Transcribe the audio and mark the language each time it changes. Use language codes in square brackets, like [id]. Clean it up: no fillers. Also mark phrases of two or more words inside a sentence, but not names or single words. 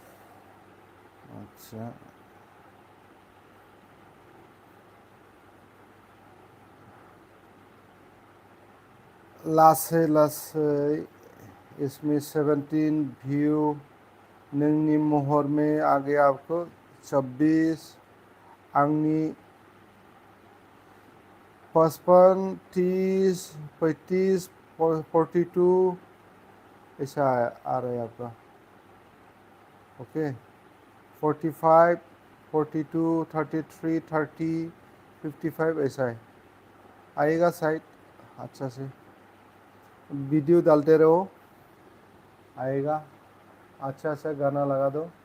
[hi] अच्छा [brx] लासै लासै [hi] इसमें 17 व्यू [brx] नोंनि महर [hi] में आ गया आपको 26 आंनि 55 30 35 42 ऐसा आ रहा है आपका ओके 45 42 33 30 55 ऐसा है आएगा साइड अच्छा से वीडियो डालते रहो आएगा अच्छा सा गाना लगा दो